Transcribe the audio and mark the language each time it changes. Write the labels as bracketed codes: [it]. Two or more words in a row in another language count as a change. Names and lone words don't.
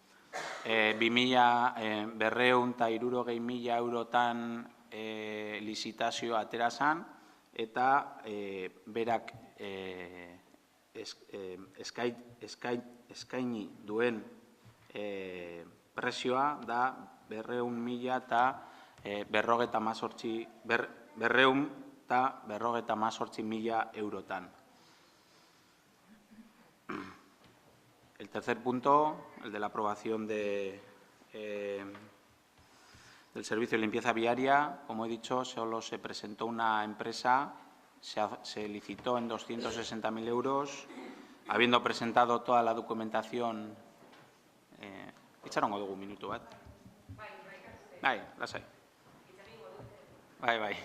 [eu] 200.260.000 eurotan lizitazioa atera zen, eta berak eskaini duen prezioa da 200.000 eurotan. [es] El tercer punto, el de la aprobación del servicio de limpieza viaria, como he dicho, solo se presentó una empresa, se licitó en 260.000 euros, habiendo presentado toda la documentación. [eu] Itxarongo dugu minutu bat. Bai, lasai. Bai.